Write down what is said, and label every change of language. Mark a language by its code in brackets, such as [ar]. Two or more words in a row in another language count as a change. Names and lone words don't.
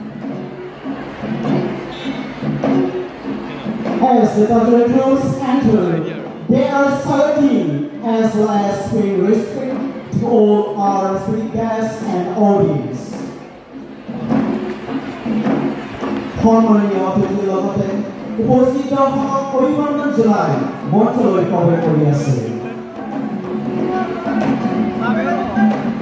[en] As the Dodgers enter, they are saluting as well as paying respect to all our respected guests and audience. [as] সম্মানীয় অতিথিৰ লগতে উপস্থিত অভিনন্দন জনাই মঞ্চলৈ প্ৰৱেশ কৰি আছে।